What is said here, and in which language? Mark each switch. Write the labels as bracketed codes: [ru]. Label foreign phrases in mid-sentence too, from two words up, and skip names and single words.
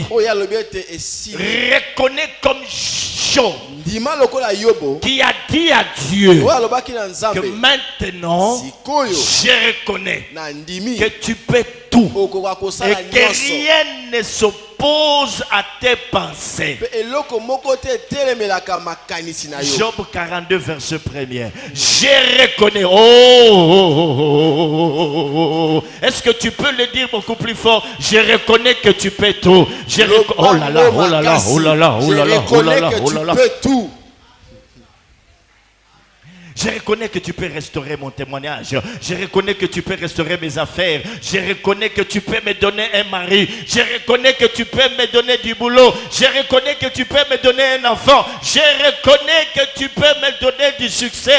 [fr] Reconnais comme Job qui a dit à Dieu que maintenant je reconnais que tu peux tout et que rien ne s'oppose à tes pensées. Job 42 verset 1er. Je reconnais. Est-ce que tu peux le dire beaucoup plus fort? Je reconnais que tu peux tout. Oh là là, oh là là, oh là là, oh là là, oh là là, oh là là. Je reconnais que tu peux restaurer mon témoignage. Je reconnais que tu peux restaurer mes affaires. Je reconnais que tu peux me donner un mari. Je reconnais que tu peux me donner du boulot. Je reconnais que tu peux me donner un enfant. Je reconnais que tu peux me donner du succès.